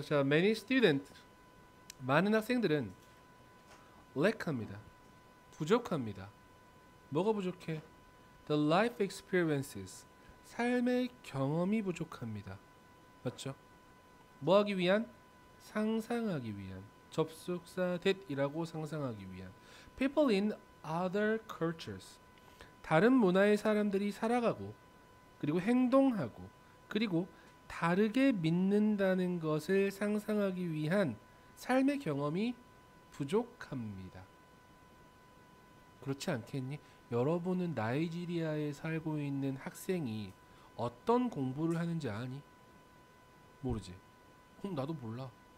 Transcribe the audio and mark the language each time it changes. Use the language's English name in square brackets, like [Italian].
[Korean] 자, [English] many students [Korean] 많은 학생들은 lack합니다. 부족합니다. 뭐가 부족해? [English] The life experiences. [Korean] 삶의 경험이 부족합니다. 맞죠? 뭐 하기 위한? 상상하기 위한. 접속사 that이라고 상상하기 위한. [English] People in other cultures. [Korean] 다른 문화의 사람들이 살아가고 그리고 행동하고 그리고 다르게 믿는다는 것을 상상하기 위한 삶의 경험이 부족합니다. 그렇지 않겠니? 여러분은 나이지리아에 살고 있는 학생이 어떤 공부를 하는지 아니? 모르지? 그럼 나도 몰라.